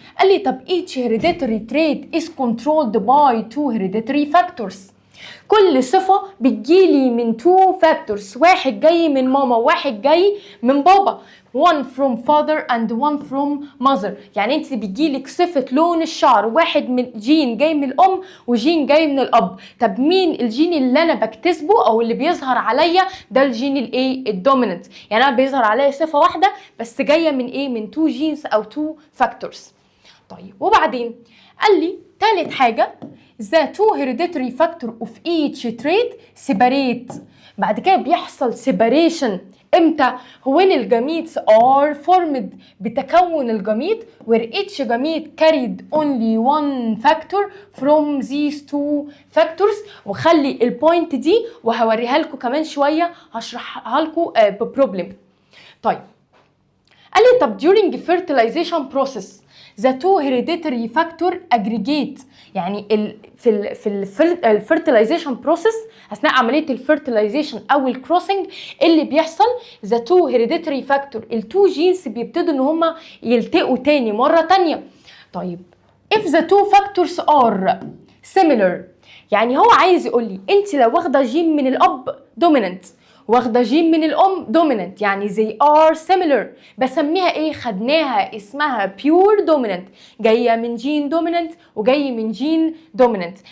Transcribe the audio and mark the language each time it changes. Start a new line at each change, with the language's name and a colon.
Arabic: قال لي طب
English: each hereditary trait is controlled by two hereditary factors.
Arabic: كل صفة بتجيلي من two factors، واحد جاي من ماما وواحد جاي من بابا.
English: one from father and one from mother.
Arabic: يعني انت بيجيلك صفة لون الشعر، واحد من جين جاي من الام وجين جاي من الاب. طب مين الجين اللي انا بكتسبه او اللي بيظهر عليا؟ ده الجين الايه؟ الدوميننت. يعني انا بيظهر عليا صفة واحدة بس جاية من ايه؟ من two genes او two factors. طيب وبعدين قال لي تالت حاجة
English: the two hereditary factor of each trait separate.
Arabic: بعد كده بيحصل
English: separation امتى؟ when الجميتس are formed،
Arabic: بتكون الجميت
English: where each gamete carried only one factor from these two factors.
Arabic: وخلي البوينت دي وهوريها لكم كمان شوية، هشرحها لكم ببروبلم. طيب قال لي طب
English: during fertilization process the two hereditary factor aggregate.
Arabic: يعني في الفيرتلايزيشن بروسيس، اثناء عمليه الفيرتلايزيشن او الكروسنج، اللي بيحصل
English: the two hereditary factor،
Arabic: التو جينز بيبتدوا ان هم يلتقوا تاني مره تانيه. طيب
English: if the two factors are similar،
Arabic: يعني هو عايز يقول لي انت لو واخده جين من الاب dominant واخده جين من الام دوميننت، يعني
English: they are similar،
Arabic: بسميها ايه؟ خدناها اسمها pure dominant، جايه من جين دوميننت وجاي من جين دوميننت.